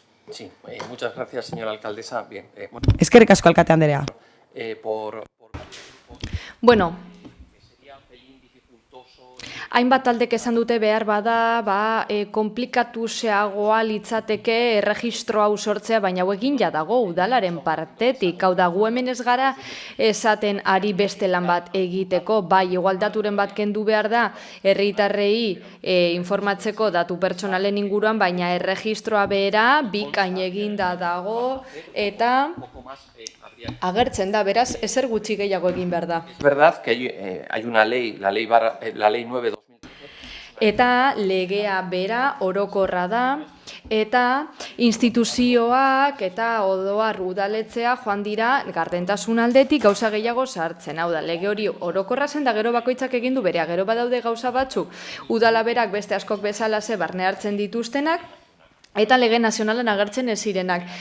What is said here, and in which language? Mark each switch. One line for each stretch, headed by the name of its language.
Spanish: Sí, muchas gracias, señora alcaldesa. Bien,
Basque: Eskerrik asko, alkate Andrea. Bueno, hainbat taldek esan dute behar bada, komplikatu zeagoa litzateke erregistro hau sortzea, baina hau egin dago udalaren partetik. Hau da, gu hemen ez gara esaten ari beste lan bat egiteko, bai, igualdaturen bat kendu behar da, herritarrei informatzeko datu pertsonalen inguruan, baina erregistroa bera bikain eginda dago, eta agertzen da, beraz, ezer gutxi gehiago egin behar da.
Spanish: Es verdad que hay una ley, la ley 9/2013.
Basque: Eta legea bera orokorra da, eta instituzioak eta oroar udaletzea joan dira gardentasun aldetik gauza gehiago sartzen. Hau da, lege hori orokorra zen da gero bakoitzak egin du berea, gero badaude gauza batzuk udala berak beste askok bezala ze barne hartzen dituztenak, eta lege nazionalan agertzen ez zirenak.